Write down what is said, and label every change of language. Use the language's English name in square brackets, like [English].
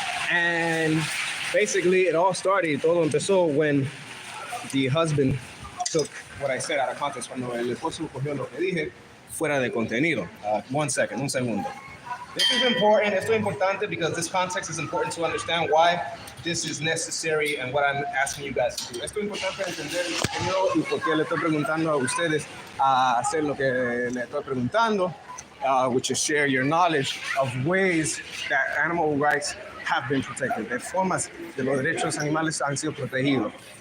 [English] And basically it all started, [Spanish] todo empezó [English] when the husband took what I said out of context, [Spanish] cuando el esposo cogió lo que dije fuera de contenido. Un segundo. [English] This is important, [Spanish] esto es importante [English] because this context is important to understand why this is necessary and what I'm asking you guys to do. [Spanish] Esto es importante entender el contenido y por qué le estoy preguntando a ustedes a hacer lo que le estoy preguntando, [English] which is share your knowledge of ways that animal rights have been protected, [Spanish] de formas de los derechos animales han sido protegidos.